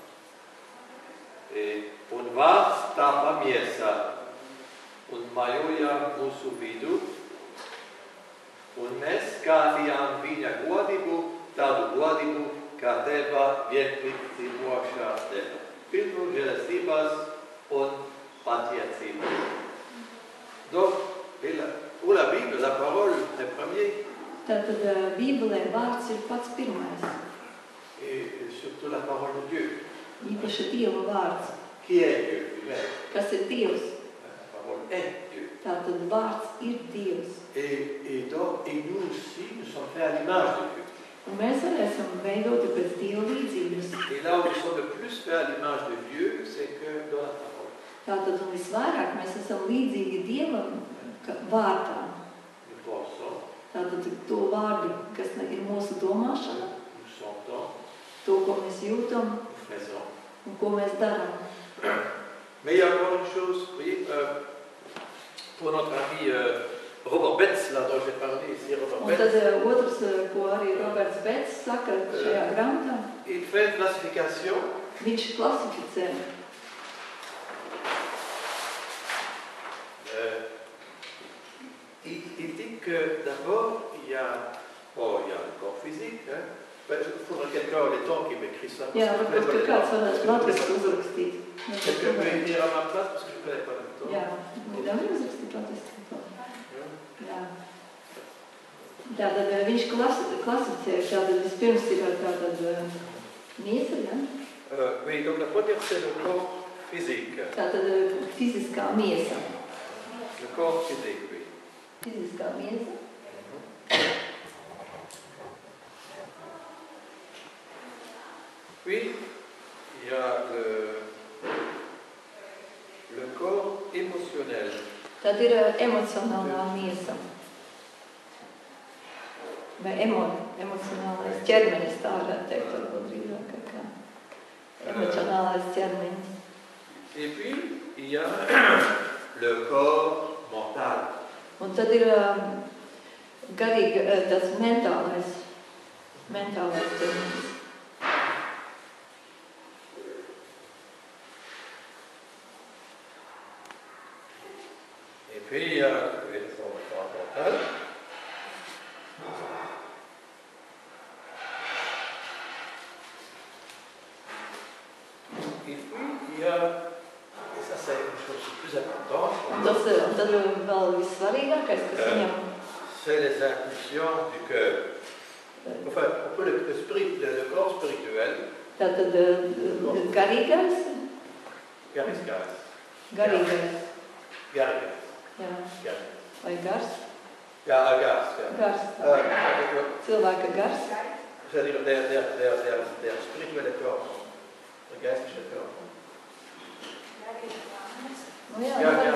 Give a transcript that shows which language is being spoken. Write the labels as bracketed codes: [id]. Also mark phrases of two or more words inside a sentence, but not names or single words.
[lv] Un vārds tāpa miesa, un majoja mūsu vidū, un mēs skatījām viņa godību, tādu godību, kā Tēva vienpilnīgošā Dēva. Pilnu žēlastības un patiesības. [fr] Donc, pour la Bible, la parole est premier. [lv] Tātad Bībelē vārds ir pats pirmais. [fr] Et surtout la parole de Dieu. [lv] Īpaši Dieva vārds. [fr] Qui est Dieu? [lv] Kas ir Dievs? [fr] La parole est Dieu. [lv] Tātad vārds ir Dievs. [fr] Et donc, et nous aussi, nous sommes faits à l'image de Dieu. [lv] Un mēs arī esam veidoti pēc Dieva līdzības. [fr] Et là où nous sommes le plus faits à l'image de Dieu, c'est que dans la parole. [lv] Tātad un visvairāk mēs esam līdzīgi Dievam vārdā. [fr] Nous pensons, [lv] Tātad to vārdu, kas ir mūsu domāšana, [fr] nous sentons, [lv] to, ko mēs jūtam [fr] nous faisons. [lv] un ko mēs darām. [fr] Mais il y a encore une chose, vous voyez, pour notre ami Robert Betz, là dont j'ai parlé ici, Robert [lv] Un Betz, tad otrs, ko arī Roberts Bets saka šajā grāmatā, [fr] il fait une classification. [lv] viņš klasificē. [fr] Il dit que d'abord, il y a le corps physique. Hein. Il faudra quelqu'un les temps qui m'écrit ça. [lv] Jā, varbūt, ka kāds varētu latviski uzrakstīt. [fr] Quelqu'un peut écrire à ma place parce que je ne connais pas le temps. [lv] Jā, nevar uzrakstīt latviski. Jā. Tātad viņš klasificē, tātad vispirms ir tātad miesa, ja? [fr] Oui, donc la première c'est le corps physique. [lv] Tātad fiziskā miesa. [fr] Le corps physique, oui. [lv] Fiziskā miesa. [fr] Puis, il y a le corps émotionnel. [lv] Tad ir emocionālā miesa. Vai emocionālais ķermenis, tā varētu teikt, varbūt drīzāk kā emocionālais ķermenis. [fr] Et puis, il y a le corps mental. [lv] Un tad ir garīgi tas mentālais ķermenis. [fr] Et puis, il y a le corps mental. Et puis, il y a, et ça c'est une chose plus importante, [lv] Tad vēl vissvarīgākais, kas viņam [fr] c'est les impulsions du cœur. Enfin, on peut le corps spirituel, [lv] tātad garīgais, [fr] charismas. [lv] garīgais. Garīgais. Jā. Garīgais. Vai gars? Jā, gars. Jā. Gars. Cilvēka gars. [de] C'est-à-dire der spirituelle Körper, der geistliche Körper. [lv] Nu jā, jā, jā.